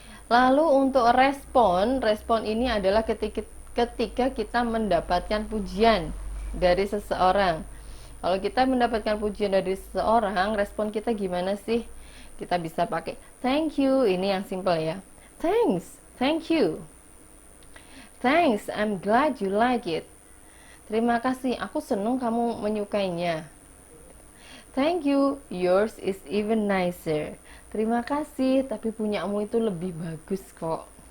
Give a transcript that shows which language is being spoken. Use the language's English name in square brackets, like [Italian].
[Indonesian] Lalu untuk respon ini adalah ketika kita mendapatkan pujian dari seseorang. Kalau kita mendapatkan pujian dari seseorang, respon kita gimana sih? Kita bisa pakai [English] thank you, [Indonesian] ini yang simple ya. [English] Thanks, thank you. Thanks, I'm glad you like it. [Indonesian] Terima kasih, aku senang kamu menyukainya. [English] Thank you, yours is even nicer. [Indonesian] Terima kasih, tapi punyamu itu lebih bagus kok.